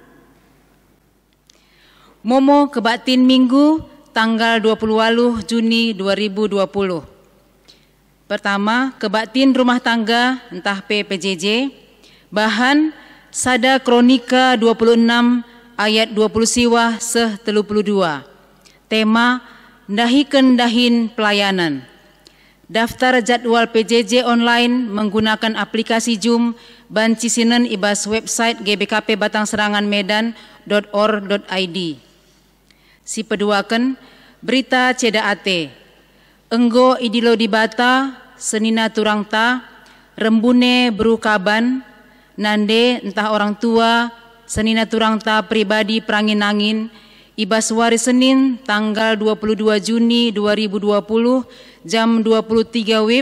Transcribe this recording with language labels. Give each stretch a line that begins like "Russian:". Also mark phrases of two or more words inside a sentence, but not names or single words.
Batak Karo: Momo kebaktin Minggu tanggal 28 Juni 2020. Pertama, kebaktin rumah tangga entah PPJJ. Bahan Sada Kronika 26 ayat 20 siwah seh 32. Tema Ndahiken dahin pelayanan.
Indonesian: Daftar jadwal PJJ online menggunakan aplikasi Zoom
Batak Karo: banci sinen ibas
Indonesian: website GBKP Batang Serangan Medan.or.id.
Batak Karo: Si peduaken berita ceda ate. Enggo idilo di bata senina turangta rembune berukaban nande entah orang tua senina turangta pribadi perangin-angin ibas wari Senin tanggal 22 Juni 2020 jam 23 WIB.